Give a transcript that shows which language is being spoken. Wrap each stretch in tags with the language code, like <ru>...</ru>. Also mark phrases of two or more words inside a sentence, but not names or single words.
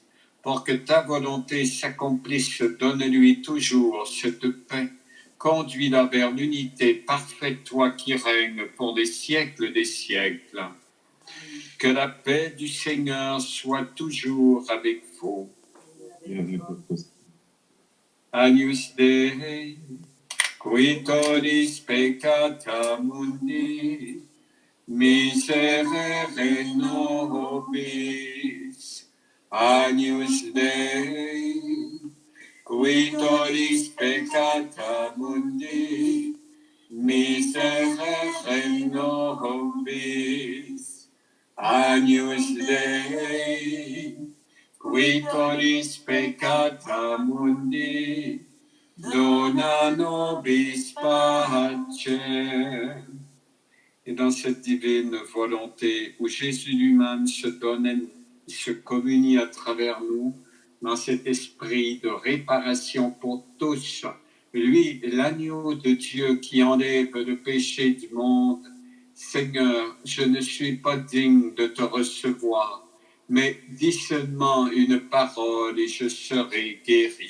<fr>Pour que ta volonté s'accomplisse, donne-lui toujours cette paix. Conduis-la vers l'unité parfaite, toi qui règnes pour les siècles des siècles. Que la paix du Seigneur soit toujours avec vous.</fr> <la>Agnus Dei, qui tollis peccata mundi, miserere nobis. Agnus Dei, qui tollis peccata mundi, miserere nobis. Agnus Dei, qui tollis peccata mundi, dona nobis pacem.</la> <fr>Et dans cette divine volonté où Jésus lui-même se donne, se communie à travers nous, dans cet esprit de réparation pour tous, lui, l'agneau de Dieu qui enlève le péché du monde, Seigneur, je ne suis pas digne de te recevoir, mais dis seulement une parole et je serai guéri.</fr>